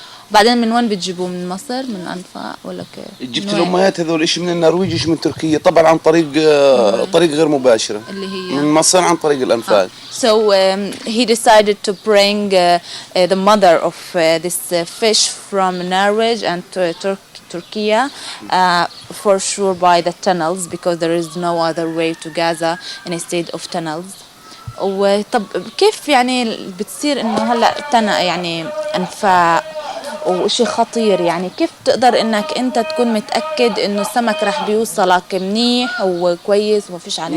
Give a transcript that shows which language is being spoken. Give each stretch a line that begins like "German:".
Arabic: بعدين من وين بتجيبوه؟ من مصر، من أنفاق ولا كيف؟ جبت الأمهات هذول إيش من النرويج إيش من تركيا، طبعا عن طريق غير مباشرة اللي هي من مصر عن طريق الأنفاق.
English: So he decided to bring the mother of this fish from Norway and Turkey for sure by the tunnels because there is no other way to Gaza instead of tunnels.
Arabic: وطب كيف يعني بتصير إنه هلا يعني أنفاق وشي خطير، يعني كيف تقدر انك انت تكون متأكد انه السمك رح بيوصلك منيح وكويس وما فيش عليه